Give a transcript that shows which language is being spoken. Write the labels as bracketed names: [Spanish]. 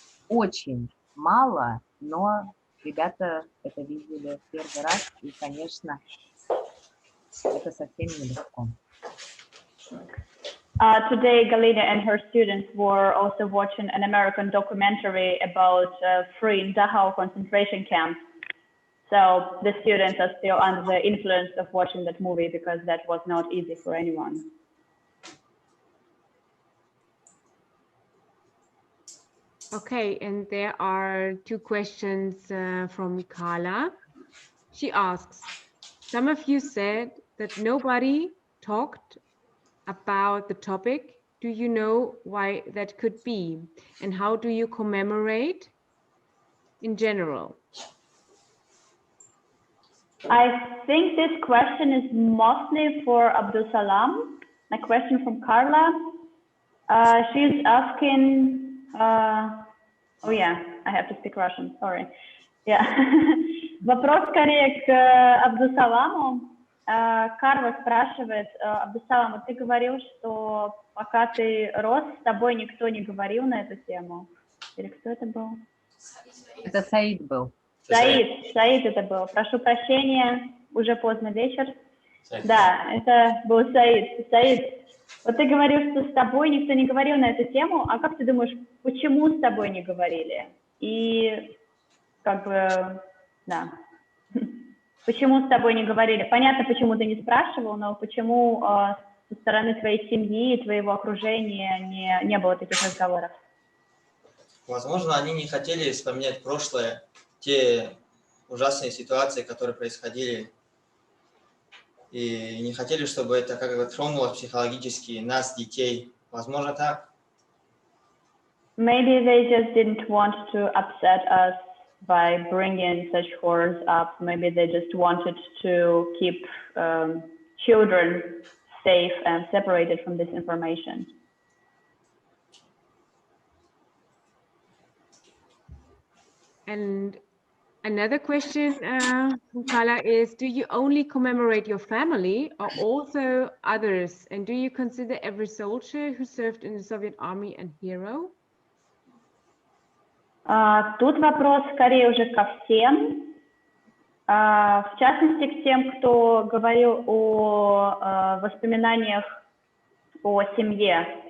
[Russian] Очень мало, но ребята это видели в первый раз, и, конечно, это совсем нелегко. [English] Today, Galina and her students were also watching an American documentary about freeing Dachau concentration camp. So the students are still under the influence of watching that movie because that was not easy for anyone. Okay, and there are two questions from Carla. She asks, some of you said that nobody talked about the topic. Do you know why that could be? And how do you commemorate in general? I think this question is mostly for Abdul Salam. A question from Carla. She's asking, oh yeah, I have to speak Russian, sorry. Yeah. [Russian] Вопрос скорее к Абдусаламу. Карла спрашивает, Абдусалам, вот ты говорил, что пока ты рос, с тобой никто не говорил на эту тему. Или кто это был? Это Саид был. Саид это был. Прошу прощения, уже поздно вечер. Да, это был Саид. Саид, вот ты говорил, что с тобой никто не говорил на эту тему, а как ты думаешь, почему с тобой не говорили? И как бы, да. Почему с тобой не говорили? Понятно, почему ты не спрашивал, но почему со стороны твоей семьи и твоего окружения не было таких разговоров? Возможно, они не хотели вспоминать прошлое, те ужасные ситуации, которые происходили, и не хотели, чтобы это как бы тронуло психологически нас, детей. Возможно, так. [English] Maybe they just didn't want to upset us by bringing such horrors up. Maybe they just wanted to keep children safe and separated from this information. And another question from Carla is, do you only commemorate your family or also others? And do you consider every soldier who served in the Soviet army a hero? [Russian] Тут вопрос скорее уже ко всем. В частности, к тем, кто говорил о воспоминаниях о семье.